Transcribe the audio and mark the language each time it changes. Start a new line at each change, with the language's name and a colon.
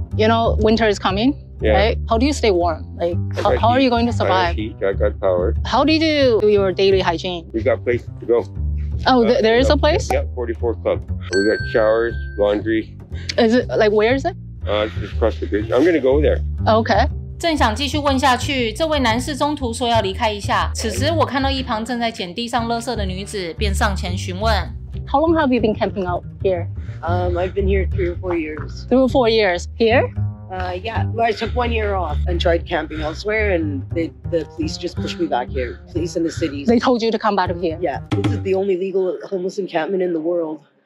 English: You know, winter is coming, yeah. Right? How do you stay warm? Like, how are you going to survive? I got heat, I got power. How do you do your daily hygiene? We got places to go. Oh, there is a place? Yeah, 44 Club. We got showers, laundry. Is it, like, where is it? It's just across the bridge. I'm gonna go there. Okay.
Chinese: 正想继续问下去，这位男士中途说要离开一下。此时我看到一旁正在捡地上垃圾的女子，便上前询问
English: How long have you been camping out here? I've been here 3 or 4 years. 3 or 4 years. Here? Yeah, well, I took 1 year off and tried camping elsewhere, and the police just pushed me back here. Police in the cities. They told you to come back here? Yeah, this is the only legal homeless encampment in the world.